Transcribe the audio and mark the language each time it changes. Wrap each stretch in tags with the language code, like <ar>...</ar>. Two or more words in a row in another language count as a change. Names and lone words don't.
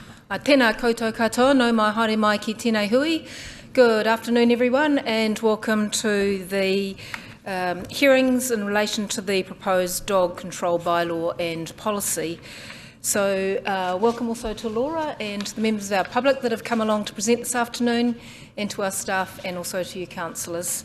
<mi>Tēnā koutou katoa, no mai haere mai ki tēnei hui.</mi> <en>Good afternoon everyone and welcome to the hearings in relation to the proposed dog control bylaw and policy. So welcome also to Laura and the members of our public that have come along to present this afternoon, and to our staff and also to you councillors.</en>